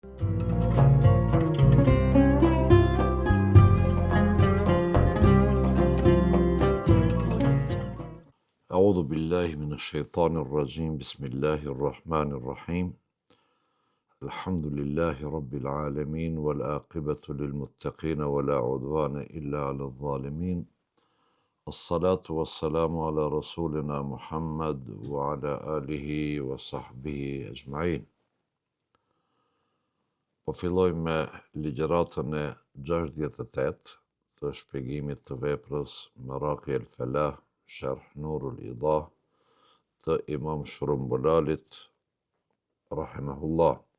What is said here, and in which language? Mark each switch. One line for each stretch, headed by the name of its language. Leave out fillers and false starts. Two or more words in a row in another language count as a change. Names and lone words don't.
Arabic: أعوذ بالله من الشيطان الرجيم بسم الله الرحمن الرحيم الحمد لله رب العالمين والعاقبة للمتقين ولا عدوان إلا على الظالمين الصلاة والسلام على رسولنا محمد وعلى آله وصحبه أجمعين.
Albanian: Po filloj me ligjëratën e 68 të shpjegimit të veprës Maraqi el Falah Sharh Nurul Idah të Imam Shrumbulalit rahimahullah.